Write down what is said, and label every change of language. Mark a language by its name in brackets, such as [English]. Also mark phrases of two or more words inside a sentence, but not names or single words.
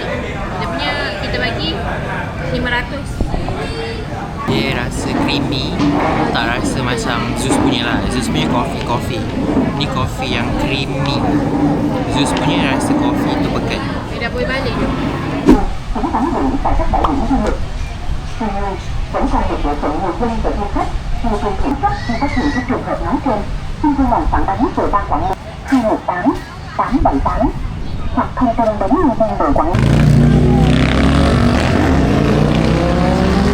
[Malay] Dia punya kita bagi 500. Dia rasa creamy. Tak rasa macam Zeus punya lah. Zeus punya coffee. Ni coffee yang creamy. Zeus punya rasa coffee tu pekat. Dia dah boleh balik. [Vietnamese] Vẫn còn một bộ phận người dân và du khách chưa tuân kiểm soát khi phát hiện các trường hợp nói trên, xin vui lòng phản ánh về ban quản lý 218 878 hoặc thông tin đến nhân viên đội quản lý.